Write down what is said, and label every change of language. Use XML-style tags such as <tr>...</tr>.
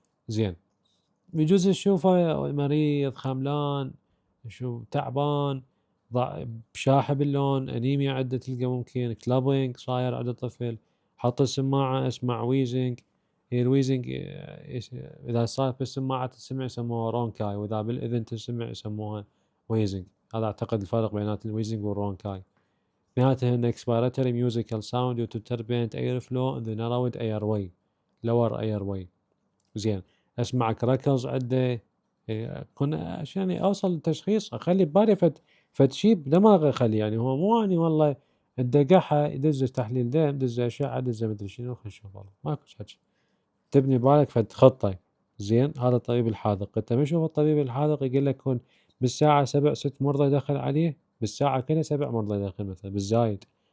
<ar>زين بيجوز تشوفه مريض خملان، شو تعبان، شاحب اللون، انيميا عنده، تلقى ممكن كلابينج صاير عند الطفل، حط السماعة اسمع ويزنج. هي الويزنج اذا صار بالسماعة تسمع يسموها رونكاي، واذا بالاذن تسمع يسموها ويزنج. هذا اعتقد الفرق بينات الويزنج والرونكاي. نهايتها ان</ar> <en>expiratory musical sound due to turbulent airflow in the narrowed airway lower airway.</en> <ar>زين اسمع كراكلز عنده، كنا عشان اوصل للتشخيص اخلي ببالي فد شي بدماغي اخلي، يعني هو مو اني والله الدقحة يدز تحليل دم، دز اشعة، دز مدري شنو، خل نشوف والله ماكو حكي. تبني بالك فد خطة. زين هذا الطبيب الحاذق. انت ما يشوف الطبيب الحاذق يقول لك كون بالساعة 7 6 مرضى يدخل عليه، بالساعة كلها 7 مرضى يدخل مثلا بالزايد.</ar>